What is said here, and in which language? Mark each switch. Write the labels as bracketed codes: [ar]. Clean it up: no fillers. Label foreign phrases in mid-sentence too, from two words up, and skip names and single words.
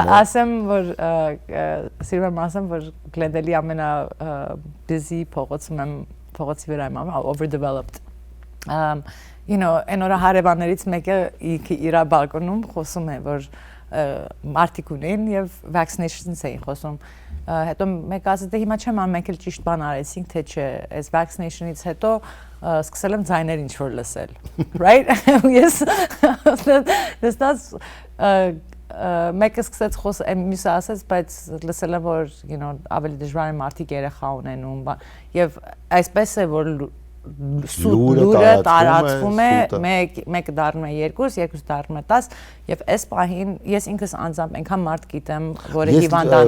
[hy] Ասեմ, որ սիրում եմ ասեմ, որ Գլենդելի ամենա busy փողոցում եմ, փողոցի վրա եմ, overdeveloped։ Այն օր հարևաններից մեկը իր բալկոնում խոսում է, որ մարդիկ ունեն եւ vaccination-ից էին խոսում։ Հետո մեկ ասեց թե հիմա չեմ անում, մենք էլ ճիշտ բան արեցինք, թե չէ, այս vaccination-ից հետո սկսել եմ ձայներ ինչ որ լսել։ [en] Right? Yes. [hy] That's մեկը սկսեց խոսել, մյուսը ասեց, բայց լսել եմ որ, ավելի դժվար է մարդիկ երեխա ունենում, եւ այսպես է որ լուրը տարածվում է, մեկը դառնում է 2, երկուսը դառնում է 10 եւ այս պահին ես ինքս անձամբ այնքան մարդ գիտեմ, որը հիվանդանոցում է։